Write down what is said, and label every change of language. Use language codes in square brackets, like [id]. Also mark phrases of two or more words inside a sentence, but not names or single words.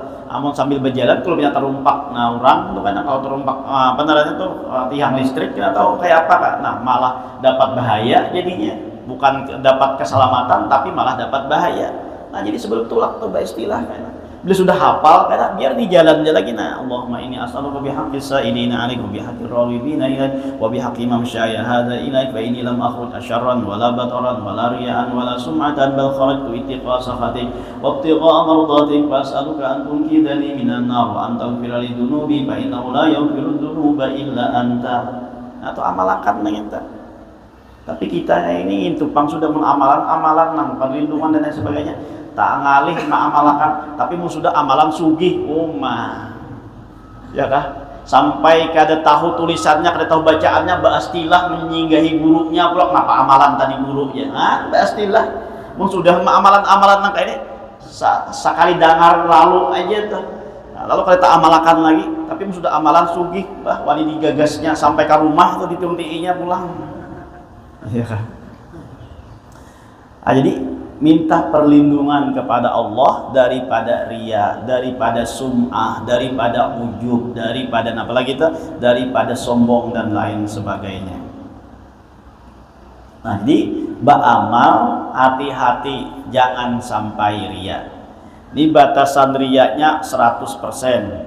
[bjn] Amun sambil berjalan kalau punya terumpak, nah orang tuh kan kalau terumpak apa namanya tuh tiang listrik atau kayak apa kan, nah malah dapat bahaya jadinya. Bukan dapat keselamatan tapi malah dapat bahaya. Nah, jadi sebelum tulak tuh istilah kan. Bila sudah hafal kan biar di jalan aja lagi. Nah, [ar] اللهم إني أسألك بحق السائلين عليك وبحق الراغبين إليك وبحق ممشاي هذا إليك فإني لم أخرج أشرا ولا بطرا ولا رياء ولا سمعة بل خرجت اتقاء سخطك وابتغاء مرضاتك فأسألك أن تنقذني من النار وأن تغفر لي ذنوبي فإنه لا يغفر الذنوب إلا أنت. [bjn] Nah, itu amalakan nang eta. Tapi kita ini intupang sudah amalan nang perlindungan dan lain sebagainya. Tak ngalih mengamalkan, tapi sudah amalan sugih umah, ya kah? Sampai kada tahu tulisannya, kada tahu bacaannya, baistilah menyinggahi gurunya pula. Kenapa amalan tadi gurunya? Nah, baistilah, sudah amalan-amalan nang kayak ini, sekali dengar lalu aja tuh. Nah, lalu kalau tak amalkan lagi, tapi sudah amalan sugih, bah wali digagasnya sampai ke rumah tuh dituntiinya pulang, ya kah? Nah, jadi minta perlindungan kepada Allah daripada riya, daripada sum'ah, daripada ujub, daripada apa lagi itu, daripada sombong dan lain sebagainya. Nah, jadi beramal hati-hati jangan sampai riya. Ini batasan riyanya 100%.